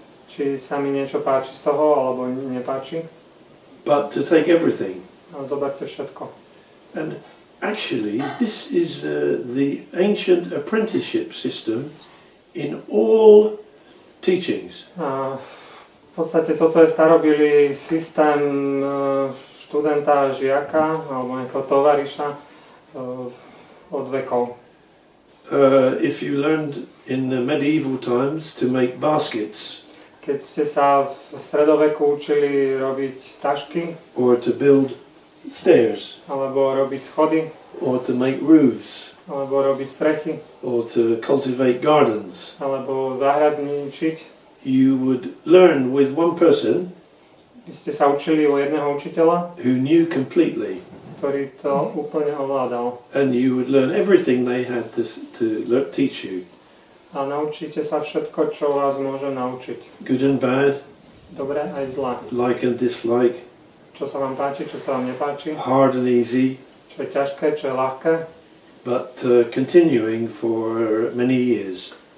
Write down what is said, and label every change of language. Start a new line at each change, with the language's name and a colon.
Slovak: či sa mi niečo páči z toho, alebo nepáči.
English: but to take everything.
Slovak: Ale zoberte všetko.
English: And actually, this is the ancient apprenticeship system in all teachings.
Slovak: A v podstate toto je starobilý systém študenta, žiaka alebo nejakého tovariša od vekov.
English: If you learned in the medieval times to make baskets,
Slovak: Keď ste sa v stredoveku učili robiť tašky,
English: or to build stairs,
Slovak: alebo robiť schody,
English: or to make roofs,
Slovak: alebo robiť strechy,
English: or to cultivate gardens,
Slovak: alebo zahradničiť,
English: you would learn with one person
Slovak: vy ste sa učili u jedného učiteľa,
English: who knew completely,
Slovak: ktorý to úplne ovládal.
English: and you would learn everything they had to teach you,
Slovak: A naučíte sa všetko, čo vás môže naučiť.
English: good and bad,
Slovak: Dobre aj zlé.
English: like and dislike,
Slovak: Čo sa vám páči, čo sa vám nepáči,
English: hard and easy,
Slovak: čo je ťažké, čo je ľahké.
English: but continuing for many years.